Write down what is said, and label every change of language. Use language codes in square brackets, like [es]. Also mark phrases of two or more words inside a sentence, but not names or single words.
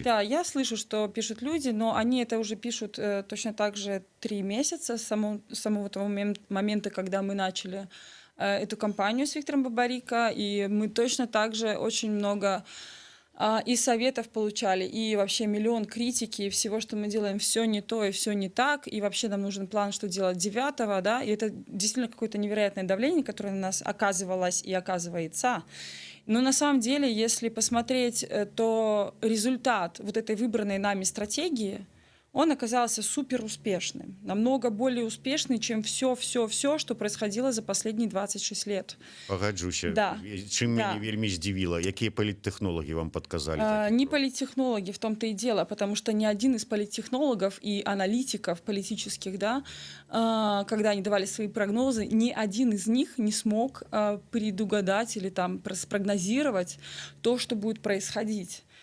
[ru] Да, я слышу, что пишут люди, но они это уже пишут точно так же 3 месяца с самого того момента, когда мы начали эту кампанию с Виктором Бабарико, и мы точно так же очень много и советов получали, и вообще миллион критики, и всего, что мы делаем, все не то и все не так, и вообще нам нужен план, что делать 9-го, да, и это действительно какое-то невероятное давление, которое на нас оказывалось и оказывается. Но на самом деле, если посмотреть, то результат вот этой выбранной нами стратегии, он оказался супер успешным, намного более успешный, чем все, что происходило за последние 26 лет. [be] Пагаджуся. [ru] Да. [be] Чым [ru] Да. [be] мяне вельмі здзівіла, якія паліттехнологі вам подказали? [ru] Не политтехнологи, в том-то и дело, потому что ни один из политтехнологов и аналитиков политических, да, когда они давали свои прогнозы, ни один из них не смог предугадать или там спрогнозировать то, что будет происходить.